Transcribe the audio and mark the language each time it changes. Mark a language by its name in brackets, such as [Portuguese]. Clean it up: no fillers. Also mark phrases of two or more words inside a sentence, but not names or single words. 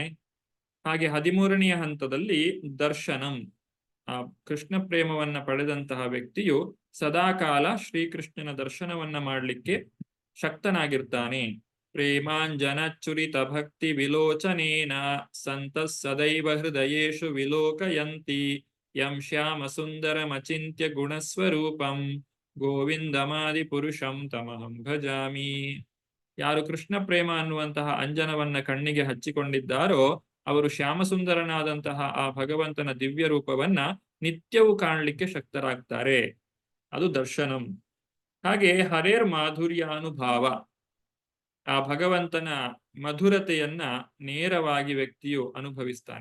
[Kannada] ಹಾಗೆ 13ನೆಯ ಹಂತದಲ್ಲಿ ದರ್ಶನಂ, ಆ ಕೃಷ್ಣ ಪ್ರೇಮವನ್ನ ಪಡೆದಂತಹ ವ್ಯಕ್ತಿಯು ಸದಾಕಾಲ ಶ್ರೀಕೃಷ್ಣನ ದರ್ಶನವನ್ನ ಮಾಡಲಿಕ್ಕೆ ಶಕ್ತನಾಗಿರ್ತಾನೆ. [Sanskrit] ಪ್ರೇಮಾಂಜನ ಚುರಿತ ಭಕ್ತಿ ವಿಲೋಚನೇನ ಸಂತಃ ಸದೈವ ಹೃದಯೇಶು ವಿಲೋಕಯಂತಿ ಯಂ ಶ್ಯಾಮ ಸುಂದರಮಚಿಂತ್ಯ ಗುಣಸ್ವರೂಪಂ ಗೋವಿಂದಮಾದಿ ಪುರುಷಂ ತಮಹಂ ಭಜಾಮಿ. [Kannada] ಯಾರು ಕೃಷ್ಣ ಪ್ರೇಮ ಅನ್ನುವಂತಹ ಅಂಜನವನ್ನ ಕಣ್ಣಿಗೆ ಹಚ್ಚಿಕೊಂಡಿದ್ದಾರೋ ಅವರು ಶ್ಯಾಮಸುಂದರನಾದಂತಹ ಆ ಭಗವಂತನ ದಿವ್ಯ ರೂಪವನ್ನ ನಿತ್ಯವೂ ಕಾಣಲಿಕ್ಕೆ ಶಕ್ತರಾಗ್ತಾರೆ. ಅದು ದರ್ಶನಂ. ಹಾಗೆ ಹರೇರ್ ಮಾಧುರ್ಯಾನುಭಾವ, ಆ ಭಗವಂತನ ಮಧುರತೆಯನ್ನ ನೇರವಾಗಿ ವ್ಯಕ್ತಿಯು ಅನುಭವಿಸ್ತಾನೆ.